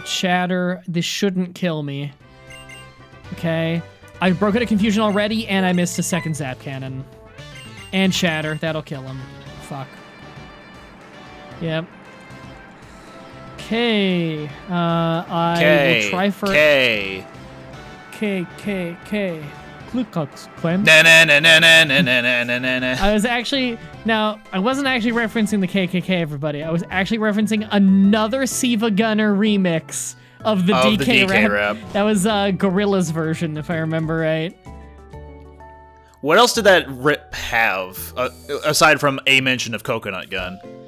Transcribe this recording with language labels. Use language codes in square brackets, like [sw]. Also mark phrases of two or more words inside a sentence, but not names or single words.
[en] Shatter. This shouldn't kill me. Okay. I broke out of confusion already, and I missed a second Zap Cannon. And Shatter. That'll kill him. Fuck. Yep. Okay. I will try for... K. Klukux Clan. Na na na na na na na na na na. I was actually... Now, I wasn't actually referencing the KKK, everybody. I was actually referencing another Siva Gunner remix of the DK rap. That was Gorilla's version, if I remember right. What else did that rip have, aside from a mention of Coconut Gun?